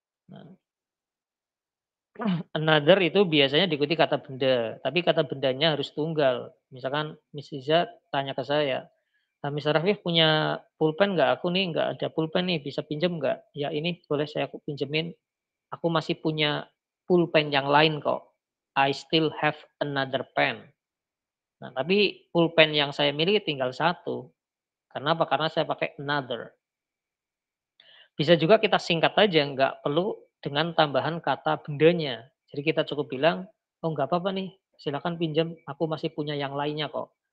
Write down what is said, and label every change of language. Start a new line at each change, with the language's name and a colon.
Indonesian: Nah, another itu biasanya diikuti kata benda, tapi kata bendanya harus tunggal. Misalkan Miss Iza tanya ke saya, Mister Rafif punya pulpen nggak? Aku nih nggak ada pulpen nih, bisa pinjam nggak?" "Ya ini boleh saya aku pinjemin, aku masih punya pulpen yang lain kok.
English: I still have another pen."
Indonesian: Nah, tapi pulpen yang saya miliki tinggal satu. Kenapa? Karena saya pakai another. Bisa juga kita singkat aja, nggak perlu dengan tambahan kata bendanya. Jadi kita cukup bilang, "Oh nggak apa-apa nih, silakan pinjam, aku masih punya yang lainnya kok.